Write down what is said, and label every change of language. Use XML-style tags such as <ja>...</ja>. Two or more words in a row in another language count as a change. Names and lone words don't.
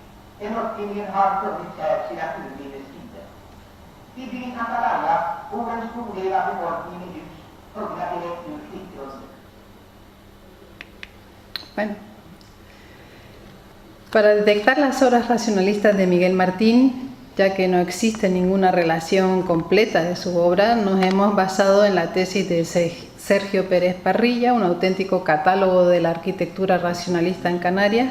<sv>Den uppfinningen har funnits här sedan urminnes tider. Vid byn Haparanda bor en stor del av befolkningen i hus huggna direkt ur klippgrunden.</sv> <es>Bueno. Para detectar las obras racionalistas de Miguel Martín, ya que no existe ninguna relación completa de su obra, nos hemos basado en la tesis de Sergio Pérez Parrilla, un auténtico catálogo de la arquitectura racionalista en Canarias.</es>